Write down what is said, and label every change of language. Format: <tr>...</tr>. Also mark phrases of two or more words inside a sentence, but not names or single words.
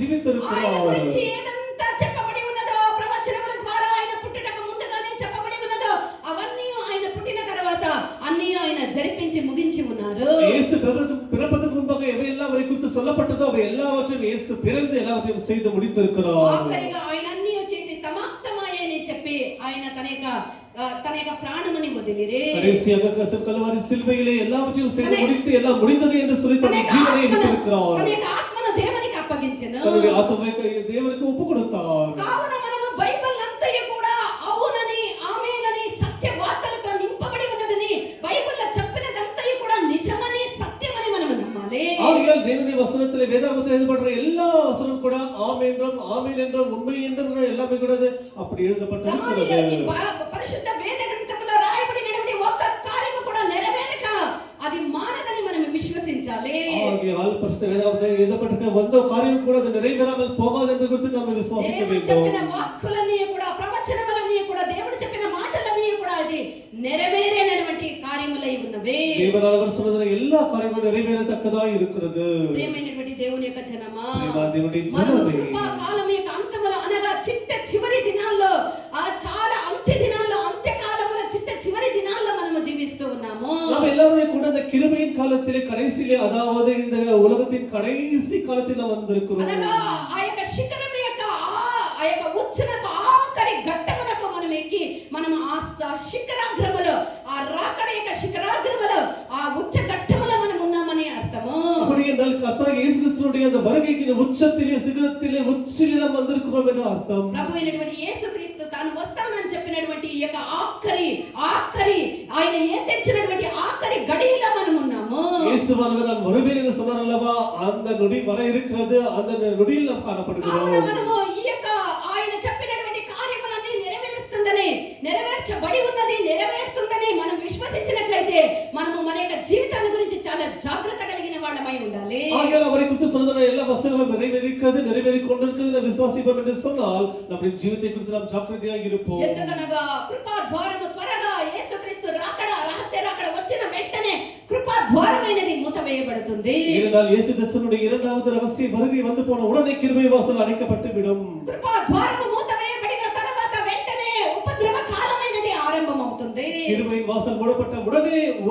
<ta>ஜீவித்திருக்கிறார்.</ta> <te>గురించి ఏదంతా చెప్పబడి ఉన్నదో ప్రవచనముల ద్వారా ఆయన పుట్టుటకు ముందుగానే చెప్పబడి ఉన్నదో అవన్నీ ఆయన పుట్టిన తర్వాత అన్నీ ఆయన జరిపించి ముగించి ఉన్నారు.</te> <ta>இயேசு பிறப்பதற்கு முன்பாக எவையெல்லாம் அவரை குறித்து சொல்லப்பட்டதோ அவை எல்லாவற்றையும் இயேசு பிறந்து எல்லாவற்றையும் செய்து முடித்திருக்கிறார்.</ta> <te>ఆఖరిగా ఆయన అన్నీ చేసి సమాప్తమాయని చెప్పి ఆయన తన యొక్క ప్రాణముని వదిలిరే.</te> <ta>கடைசியாக கல்வாரி சிலுவையிலே எல்லாவற்றையும் செய்து முடித்து எல்லாம் முடிந்தது என்று சொல்லி தன் ஜீவனை விட்டிருக்கிறார்.</ta> <te>తన యొక్క ఆత్మను దేవునికి అప్పగించెను.</te> <ta>தன்னுடைய ஆத்மாவை தேவனுக்கு ஒப்பு கொடுத்தார்.</ta> <te>కావున మనము బైబిల్ అంతయు కూడా అవునని ఆమేనని సత్య వార్తలతో నింపబడి ఉన్నదని బైబిల్లో చెప్పినదంతయు కూడా నిజమని సత్యమని మనము నమ్మాలి.</te> <ta>ஆகையால் தேவனுடைய வசனத்திலே வேதாகமத்தில் எழுதப்படுற எல்லா வசனம் கூட ஆம் என்றும் ஆமென் என்றும் உண்மை என்றும் கூட எல்லாமே கூட அப்படி எழுதப்பட்டிருக்கிறது.</ta> <te>పరిశుద్ధ వేద గ్రంథములో రాయబడినటువంటి ఒక్క కార్యము కూడా నెరవేరక అది మానదని మనం విశ్వసించాలి.</te> <ta>ஆகையால் பரிசுத்த வேதாகமத்தில் எழுதப்பட்டிருக்கிற எந்த காரியம் கூட அது நிறைவேறாமல் போகாது என்று குறித்து நாம் விசுவாசிக்க</ta> <te>దేవుడు</te> <ta>வேண்டும்.</ta> <te>చెప్పిన వాక్కులన్నీ కూడా ప్రవచనములన్నీ కూడా దేవుడు చెప్పిన మాటలన్నీ కూడా అది నెరవేరేనటువంటి కార్యములై ఉన్నవి.</te> <ta>தேவனால் அவர் சொன்னதான எல்லா காரியங்களும் நிறைவேறத்தக்கதாய் இருக்கிறது.</ta> <te>ప్రియమైనటువంటి దేవుని యొక్క జనమా, దేవుని మనము జనమే కృపా కాలం యొక్క అంతములో అనగా చివరి దినాల్లో చాలా అంత్యకాలములో చివరి దినాల్లో మనము జీవిస్తూ ఉన్నాము.</te> <ta>நாம் எல்லாருமே கூட இந்த கிருபையின் காலத்திலே கடைசியிலே அதாவது இந்த உலகத்தின் கடைசி காலத்தில் நாம் வந்திருக்கிறோம்.</ta> <te>అనగా ఆ యొక్క శిఖరం యొక్క ఆ యొక్క ఉచ్చనకు ఆఖరి ఘట్టమునకు మనం ఎక్కి మనం ఆ శిఖరాగ్రములో ఆ రాకడ యొక్క శిఖరాగ్రములో ఆ ఉచ్చ ఘట్టములో మనం ఉన్నామని అర్థము.</te> <ta>அப்படி என்றால் கர்த்தராகிய இயேசு கிறிஸ்துவினுடைய அந்த வருகைக்கு உச்சத்திலே சிகரத்திலே உச்சிலே நாம் வந்திருக்கிறோம் என்று அர்த்தம்.</ta> <te>ప్రభు అయినటువంటి యేసుక్రీస్తు తాను వస్తానని చెప్పినటువంటి ఈ యొక్క ఆఖరి ఆయన తెచ్చినటువంటి ఆఖరి గడియలో మనం ఉన్నాము.</te> <ta>இயேசுவானவர் நான் வருவேன் என்று சொன்னார் அல்லவா, அந்த நொடி வர இருக்கிறது. அந்த நொடியில் நாம் காணப்படுகிறோம்.</ta> <te>కావున మనము ఈ యొక్క ఆయన చెప్పినటువంటి కార్యములన్నీ నెరవేర్చబడి ఉన్నది, నెరవేరుతుందని మనం విశ్వసించినట్లయితే మనము మన యొక్క జీవితాన్ని గురించి చాలా జాగ్రత్త కలిగిన వాళ్ళమై ఉండాలి.</te> <ta>ஆகையால் அவரை குறித்து சொன்னதான எல்லா வசனங்களும் நிறைவேறிக் கொண்டிருக்கிறது நாம் விசுவாசிப்போம் என்று சொன்னால் நம்முடைய ஜீவித்தை குறித்து நாம் ஜாக்கிரதையாக இருப்போம்.</ta> <te>ఎందుకనగా కృపా ద్వారము త్వరగా యేసుక్రీస్తు రాకడ రహస్య రాకడ వచ్చిన వెంటనే కృపా ద్వారమైనది మూతవేయబడుతుంది.</te> <ta>ஏனென்றால் இயேசு கிறிஸ்துவினுடைய இரண்டாவது ரகசிய வருகை வந்து போன உடனே கிருபை வாசல் அடைக்கப்பட்டு விடும்.</ta> <te>కృపా ద్వారము మూతవేయబడిన తర్వాత వెంటనే ఉపద్రవ కాలమైనది ఆరంభమవుతుంది.</te> <ta>கிருபையின் வாசல் மூடப்பட்ட உடனே</ta>